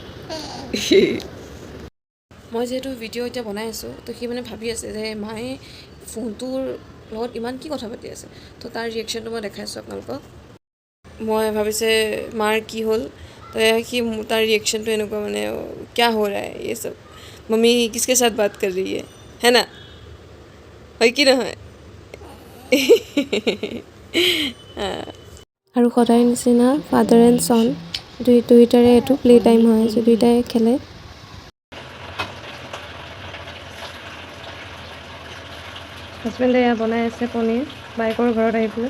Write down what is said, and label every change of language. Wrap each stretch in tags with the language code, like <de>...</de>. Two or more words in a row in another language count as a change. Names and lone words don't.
<as>মই যিহেতু ভিডিঅ' এতিয়া বনাই আছোঁ, তো সি মানে ভাবি আছে যে মায়ে ফোনটোৰ লগত ইমান কি কথা পাতি আছে. তো তাৰ ৰিয়েকশ্যনটো মই দেখাইছোঁ আপোনালোকক. মই ভাবিছে মাৰ কি হ'ল, তো সি তাৰ ৰিয়েকশ্যনটো এনেকুৱা, মানে</as> <hi>क्या हो रहा है ये सब, मम्मी किसके साथ बात कर रही है ना,</hi> <as>হয় কি নহয়? আৰু সদায় নিচিনা</as> <en>father and son</en> <as>দুইটাৰে এইটো</as> <en>play time</en> <as>হয়, চ' দুইটাই খেলে. হাজবেণ্ডে এয়া বনাই আছে পনীৰ বাইকৰ ঘৰত আহি পেলাই.</as>